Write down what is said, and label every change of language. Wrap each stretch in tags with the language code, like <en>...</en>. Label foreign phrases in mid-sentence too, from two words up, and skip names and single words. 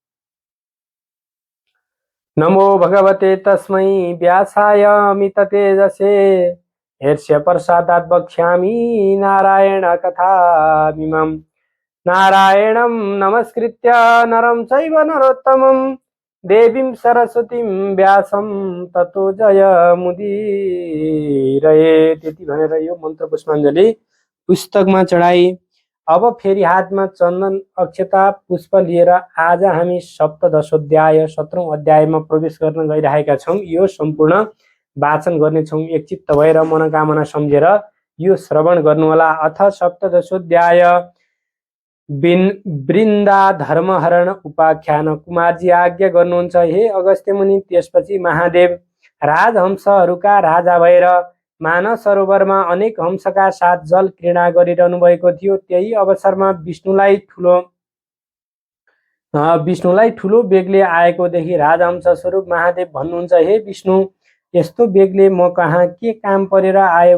<sa>नमो भगवते तस्मै व्यासाय अमिततेजसे हर्ष्यप्रसादात् वक्ष्यामि नारायण कथामिमम्। नारायणं नमस्कृत्य नरं चैव नरोत्तमं देवीं सरस्वतीं व्यासं ततो जयमुदीरये।</sa> <ne>त्यति भनेर यो मन्त्र पुष्पाञ्जली पुस्तकमा चढाई। अब फेरि हातमा चन्दन अक्षता पुष्प लिएर आज हामी सप्तदशोध्याय 17औं अध्यायमा प्रवेश गर्न गइरहेका छौँ। यो सम्पूर्ण वाचन गर्नेछौँ। एकचित्त भएर मनोकामना सम्झेर यो श्रवण गर्नुहोला।</ne> <sa>अथ सप्तदशोध्याय वृन्दा धर्महरण उपाख्यान।</sa> <ne>कुमारजी आज्ञा गर्नुहुन्छ हे अगस्त्य मुनि। त्यसपछि महादेव राजहंसहरूका राजा भएर मानस सरोवरमा अनेक हंसका साथ जल क्रीडा गरिरहनु भएको थियो। त्यही अवसरमा विष्णुलाई ठुलो बेगले आएको देखि राजहंस स्वरूप महादेव भन्नुहुन्छ, हे विष्णु, यस्तो बेगले म कहाँ के काम परेर आयौ?</ne>